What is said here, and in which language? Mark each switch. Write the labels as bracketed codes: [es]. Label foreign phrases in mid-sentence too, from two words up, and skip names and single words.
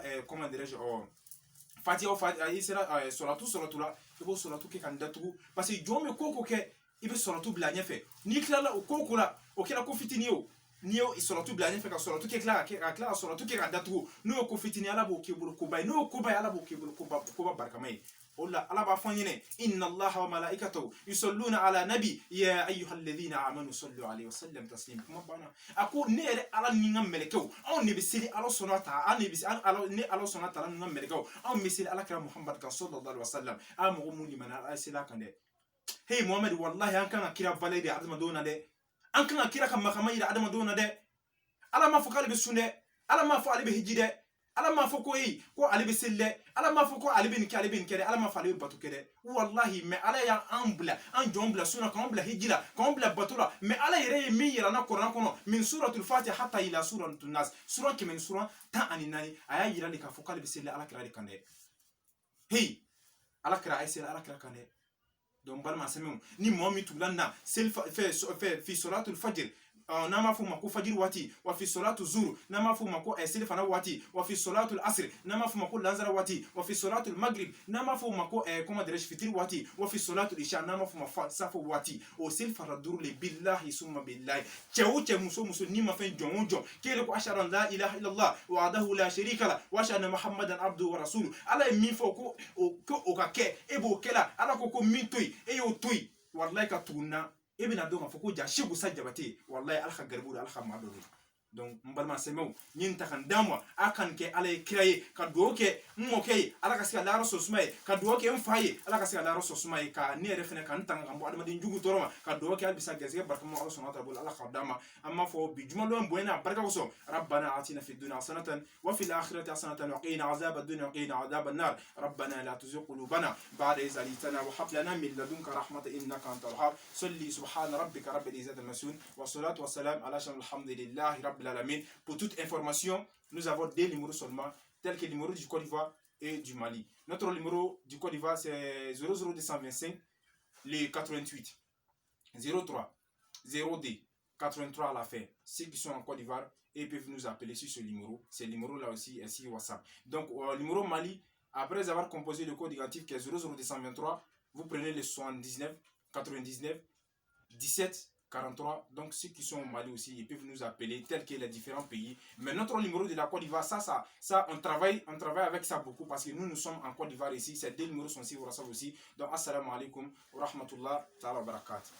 [fr] comment dirais-je [bm] fatiha i sera soratu la i b'o soratu kɛ ka datugu [fr] parce que [bm] jɔn bɛ ko ko kɛ i bɛ soratu bila ɲɛfɛ n'i tilala o ko la o kɛra ko fitinin ye o n'i y'o soratu bila ɲɛfɛ ka soratu kɛ ka tila ka soratu kɛ ka datugu n'o ye ko fitinin ala b'o k'i bolo koba ye n'o ye koba ye ala b'o k'i bolo koba barikama ye o la ala b'a fɔ an ɲɛnɛ [ar] إن الله وملائكته يصلون على النبي يا أيها الذين آمنوا صلوا عليه وسلم تسليما [bm] kuma banna a ko ne yɛrɛ ala ni n ka mɛlɛkɛw anw de bɛ seli ala sɔnna ta an de bɛ ne ala sɔnna ta ni n ka mɛlɛkɛw anw bɛ seli ala kira muhammad kan [ar] صلى الله عليه وسلم [bm] a mɔgɔ mun limana ala seli a kan dɛ hey muhammad wallahi an kan ka kira [fr] valeur de [bm] adamadenw na dɛ an kan ka kira ka makama yira adamadenw na dɛ ala m'a fɔ k'ale bɛ sun dɛ ala m'a fɔ ale bɛ hiji dɛ ala m'a fɔ ko ale bɛ seli dɛ ala m'a fɔ ko ale bɛ nin kɛ dɛ ala m'a fɔ ale bɛ bato kɛ dɛ wallahi mais ala y'an bila an jɔn bila sunna k'an bila hiji la k'an bila bato la mais ala yɛrɛ ye min yira n na kuranɛ kɔnɔ min [ar] سورة الفاتحة حتى إلى سورة الناس [bm] sura 100 14 a y'a yira de k'a fɔ k'ale bɛ seli ala kira de kan dɛ hey ala kira a ye seli ala kira kan dɛ donc balima sɛmɛw ni mɔgɔ min tugula na seli [ar] في صلاة الفجر [bm] n'an b'a fɔ o ma ko fajiri waati wa [ar] في صلاة الظهر [bm] n'an b'a fɔ o ma ko selifana waati wa [ar] في صلاة العصر [bm] n'an b'a fɔ o ma ko lanzara waati wa [ar] في صلاة المغرب [bm] n'an b'a fɔ o ma ko [fr] comment dirais-je [bm] fitiri waati wa [ar] في صلاة العشاء [bm] n'an b'a fɔ o ma safo waati o selifana duuru le [ar] بالله ثم بالله [bm] cɛ o cɛ muso muso n'i ma fɛn jɔn o jɔn k'e ko [ar] أشهد أن لا إله إلا الله وحده لا شريك له وأشهد أن محمدا عبده ورسوله [bm] ala ye min fɔ ko o ka kɛ e b'o kɛla ala ko min to yen e y'o to yen wallahi ka tugun na e bɛna dɔn k'a fɔ ko ja Cheikh Usa Jabate wallahi ala ka garibu ala ka maa dɔ de donc n balima sɛmɛw n ye n ta ka n d'a ma a ka nin kɛ ala ye kira ye ka dugawu kɛ n mɔkɛ ye ala ka se ka lahara sɔrɔ suma ye ka dugawu kɛ n fa ye ala ka se ka lahara sɔrɔ suma ye ka ne yɛrɛ fɛnɛ ka n tanga ka bɔ adamaden jugu tɔɔrɔ ma ka dugawu kɛ hali bisa gɛrɛsɛgɛ barikama ala sɔnna ta bolo ala k'aw d'a ma an b'a fɔ bi jumadon bonya n'a barika kosɔn [ar] ربنا آتنا في الدنيا حسنة وفي الآخرة حسنة وقنا عذاب الدنيا وقنا عذاب النار ربنا لا تزغ قلوبنا بعد إذ هديتنا وهب لنا من لدنك رحمة إنك أنت الوهاب صل سبحان ربك رب العزة عما يصفون والصلاة والسلام على الحمد لله رب العالمين. [fr] Pour toute information, nous avons deux numéros seulement, tels que le numéro du Côte d'Ivoire et du Mali. Notre numéro du Côte d'Ivoire, c'est 00225, le 88, 03, 02, 83 à la fin. Ceux qui sont en Côte d'Ivoire, ils peuvent nous appeler sur ce numéro. C'est le numéro là aussi, ainsi WhatsApp. Donc, le numéro Mali, après avoir composé le code négatif qui est 00223, vous prenez le 79, 99, 17, 43, donc ceux qui sont au Mali aussi, ils peuvent nous appeler, tels que les différents pays. Mais notre numéro de la Côte d'Ivoire, ça on travaille avec ça beaucoup parce que nous sommes en Côte d'Ivoire ici. Ces deux numéros sont aussi, aussi. Donc, [ar] السلام عليكم ورحمة الله تعالى وبركاته.